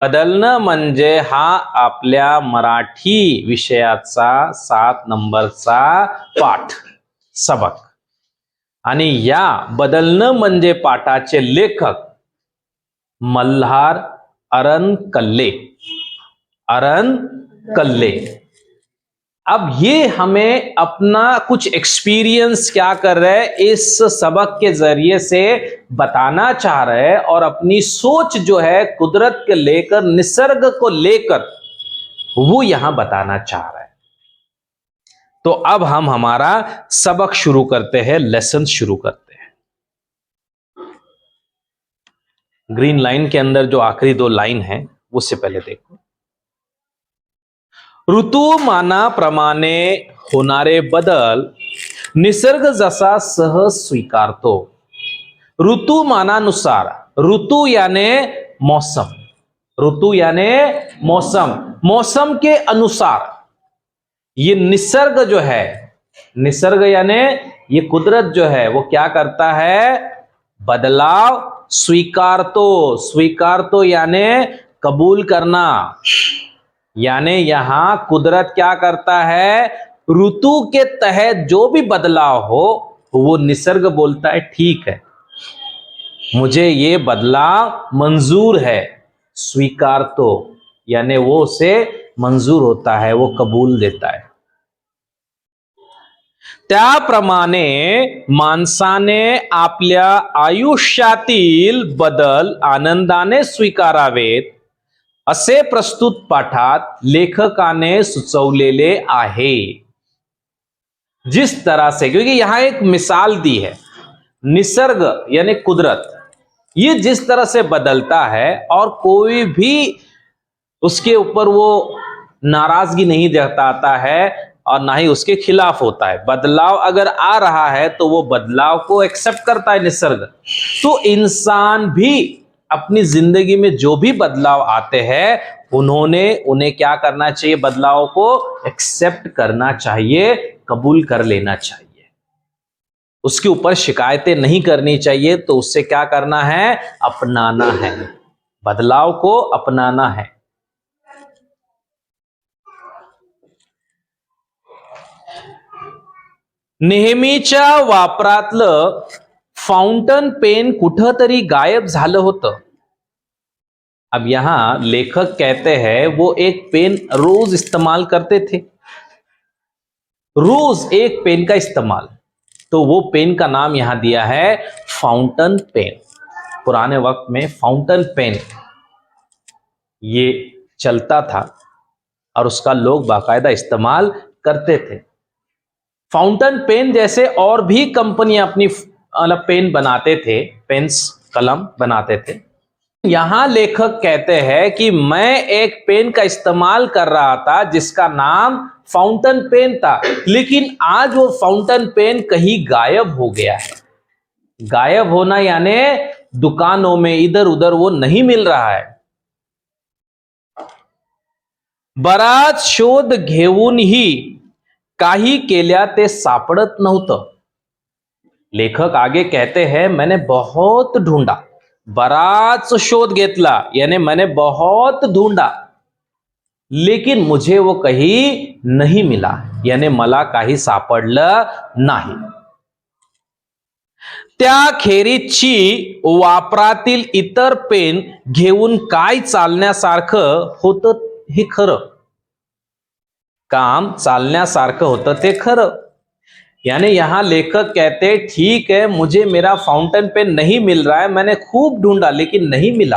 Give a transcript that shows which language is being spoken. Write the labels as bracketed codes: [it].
[mr] बदलणं म्हणजे हा आपल्या मराठी विषयाचा 7 नंबरचा पाठ सबक. आणि या बदलणं म्हणजे पाठाचे लेखक मल्हार अरनकल्ले. अरनकल्ले. [hi] अब ये हमें अपना कुछ एक्सपीरियंस क्या कर रहे हैं इस सबक के जरिए से बताना चाह रहे हैं, और अपनी सोच जो है कुदरत के लेकर, निसर्ग को लेकर, वो यहां बताना चाह रहे हैं. तो अब हम हमारा सबक शुरू करते हैं, लेसन शुरू करते हैं. ग्रीन लाइन के अंदर जो आखिरी 2 लाइन है उससे पहले देखो. [mr] ऋतुमानाप्रमाणे होणारे बदल निसर्ग जसा सहज स्वीकारतो. [hi] ऋतुमानानुसार, ऋतु याने मौसम, ऋतु याने मौसम, मौसम के अनुसार ये निसर्ग जो है, निसर्ग याने ये कुदरत जो है वो क्या करता है, बदलाव स्वीकारतो. स्वीकारतो याने कबूल करना. यानी यहां कुदरत क्या करता है, ऋतु के तहत जो भी बदलाव हो वो निसर्ग बोलता है ठीक है, मुझे ये बदलाव मंजूर है. स्वीकार तो यानी वो उसे मंजूर होता है, वो कबूल देता है. [mr] त्याप्रमाणे माणसाने आपल्या आयुष्यातील बदल आनंदाने स्वीकारावेत असे प्रस्तुत पाठात लेखकाने सुचवलेले आहे. [hi] जिस तरह से, क्योंकि यहां एक मिसाल दी है, निसर्ग यानी कुदरत, ये जिस तरह से बदलता है और कोई भी उसके ऊपर वो नाराजगी नहीं जताता है और ना ही उसके खिलाफ होता है. बदलाव अगर आ रहा है तो वो बदलाव को एक्सेप्ट करता है निसर्ग. तो इंसान भी अपनी जिंदगी में जो भी बदलाव आते हैं उन्हें क्या करना चाहिए, बदलाव को एक्सेप्ट करना चाहिए, कबूल कर लेना चाहिए. उसके ऊपर शिकायतें नहीं करनी चाहिए. तो उससे क्या करना है, अपनाना है, बदलाव को अपनाना है. [mr] नेहमीच्या वापरातलं फाउंटन पेन कुठंतरी गायब झालं होतं. [hi] अब यहां लेखक कहते हैं वो एक पेन रोज इस्तेमाल करते थे, रोज एक पेन का इस्तेमाल. तो वो पेन का नाम यहां दिया है फाउंटन पेन. पुराने वक्त में फाउंटन पेन ये चलता था और उसका लोग बाकायदा इस्तेमाल करते थे. फाउंटन पेन जैसे और भी कंपनियां अपनी पेन बनाते थे, पेन्स, कलम बनाते थे. यहां लेखक कहते हैं कि मैं एक पेन का इस्तेमाल कर रहा था जिसका नाम फाउंटन पेन था, लेकिन आज वो फाउंटन पेन कहीं गायब हो गया है. गायब होना यानी दुकानों में इधर उधर वो नहीं मिल रहा है. [mr] बराच शोध घेऊनही काही केल्या ते सापडत नव्हतं. [hi] लेखक आगे कहते हैं मैंने बहुत ढूंढा, [mr] बराच शोध घेतला [hi] यानी मैंने बहुत ढूंढा, लेकिन मुझे वो कहीं नहीं मिला, यानी [mr] मला काही सापडलं नाही. त्याखेरीजची वापरातील इतर पेन घेऊन काय चालण्यासारखं होतं हे खरं. काम चालण्यासारखं होतं ते खरं. [hi] यानी यहां लेखक कहते ठीक है, मुझे मेरा फाउंटेन पेन नहीं मिल रहा है, मैंने खूब ढूंढा लेकिन नहीं मिला.